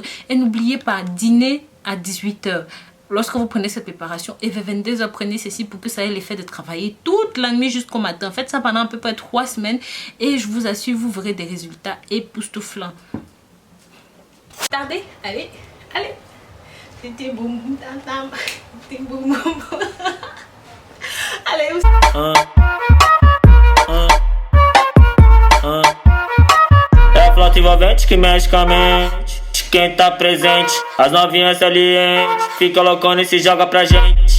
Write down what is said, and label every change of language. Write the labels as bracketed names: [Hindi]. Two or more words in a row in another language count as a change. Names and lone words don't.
[French] Et n'oubliez pas, dîner à 18 h. Lorsque vous prenez cette préparation, et vers 22 h, prenez ceci pour que ça ait l'effet de travailler toute la nuit jusqu'au matin. Faites ça pendant à peu près 3 semaines et je vous assure, vous verrez des résultats époustouflants. Tardez, allez, allez. Allez, [Portuguese] É a flauta envolvente que mexe com a mente. Quem tá presente, as novinhas salientes. Fica loucona e se joga pra gente.